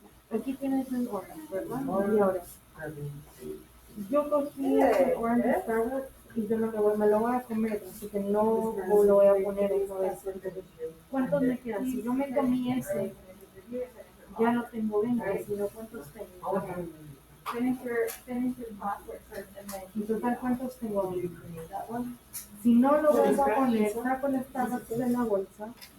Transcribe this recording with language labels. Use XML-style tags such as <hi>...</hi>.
<es>Aquí tienes un orange, ¿verdad? Y ahora, yo cogí el orange Starbucks y yo me lo voy a comer, así que no lo voy a poner en eso. ¿Cuántos me quedan? Si yo me comí ese, ya no tengo 20, sino ¿cuántos tengo?</es> <en>Finish your password first and then.</en> <es>¿Y total cuántos tengo? Si no lo vuelvo a poner, saco el Starbucks de la bolsa.</es>